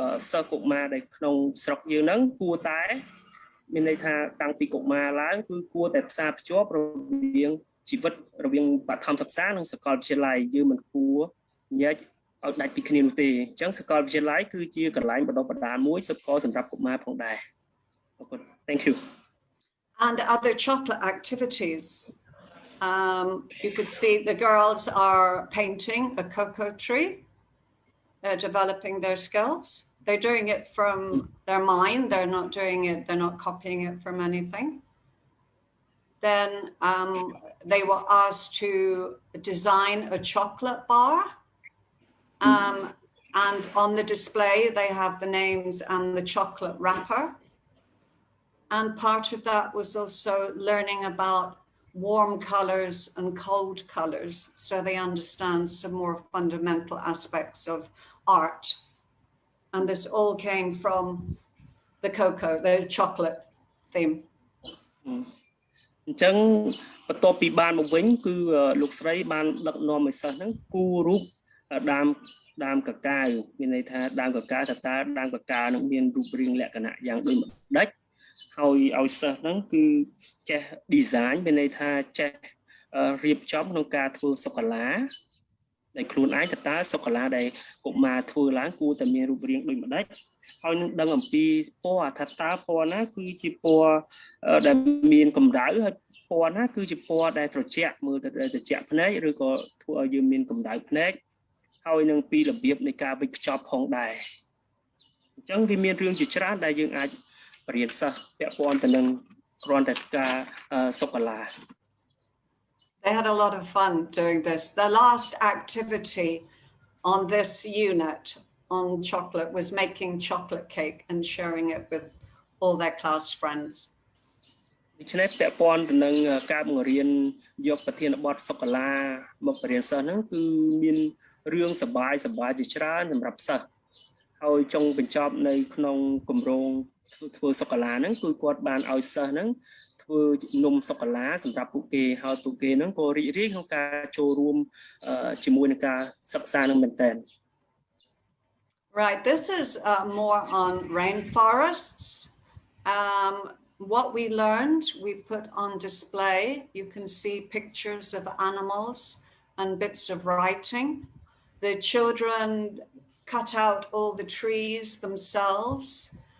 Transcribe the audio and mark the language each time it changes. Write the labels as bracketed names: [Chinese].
[Khmer] សិស្សកុមារដែលក្នុងស្រុកយើងហ្នឹងគួរតែមានន័យថាតាំងពីកុមារឡើងគឺគួរតែផ្សារភ្ជាប់រវាងជីវិតរវាងបឋមសិក្សានិងសាកលវិទ្យាល័យយើងមិនគួរញែកឲ្យដាច់ពីគ្នានោះទេអញ្ចឹងសាកលវិទ្យាល័យគឺជាកន្លែងបណ្ដុះបណ្ដាលមួយសម្រាប់កុមារផងដែរអរគុណ [English] Thank you And other chocolate activities You could see the girls are painting a cocoa tree. They're developing their skills. They're doing it from their mind. They're not doing it, they're not copying it from anything. Then they were asked to design a chocolate bar. And on the display, they have the names and the chocolate wrapper. And part of that was also learning about warm colors and cold colors, so they understand some more fundamental aspects of art. And this all came from the cocoa, the chocolate theme. [Khmer] អញ្ចឹងបន្ទាប់ពីបានមកវិញគឺលោកស្រីបានដឹកនាំឲ្យសិស្សហ្នឹងគូររូបដើមកកាវមានន័យថាដើមកកាវតើដើមកកាវនឹងមានរូបរាងលក្ខណៈយ៉ាងដូចម្ដេចហើយឲ្យសិស្សហ្នឹងគឺចេះ design មានន័យថាចេះរៀបចំក្នុងការធ្វើសូកូឡា ដែលខ្លួនឯងតើសូកូឡាដែលកុមារធ្វើឡើងគួរតែមានរូបរាងដូចម្ដេចហើយនឹងដឹងអំពីពណ៌ថាតើពណ៌ណាគឺជាពណ៌ដែលមានកម្ដៅហើយពណ៌ណាគឺជាពណ៌ដែលត្រជាក់មើលទៅត្រជាក់ភ្នែកឬក៏ធ្វើឲ្យយើងមានកម្ដៅភ្នែកហើយនឹងពីរបៀបនៃការវេចខ្ចប់ផងដែរអញ្ចឹងវាមានរឿងជាច្រើនដែលយើងអាចបរៀនសិស្សពាក់ព័ន្ធទៅនឹងគ្រាន់តែការសូកូឡា [English] They had a lot of fun doing this. The last activity on this unit on chocolate was making chocolate cake and sharing it with all their class friends. [Khmer] ដូច្នេះពាក់ព័ន្ធទៅនឹងការបង្រៀនយកប្រធានបទសូកូឡាមកបរៀនសិស្សហ្នឹងគឺមានរឿងសប្បាយជាច្រើនសម្រាប់សិស្សហើយចុងបញ្ចប់នៅក្នុងគម្រោងធ្វើសូកូឡាហ្នឹងគឺគាត់បានឲ្យសិស្សហ្នឹងធ្វើនំសូកូឡាសម្រាប់ពួកគេហើយពួកគេហ្នឹងក៏រីករាយក្នុងការចូលរួមជាមួយនឹងការសិក្សានឹងមែនទែន [English] Right, this is more on rainforests. What we learned, we put on display. You can see pictures of animals and bits of writing. The children cut out all the trees themselves.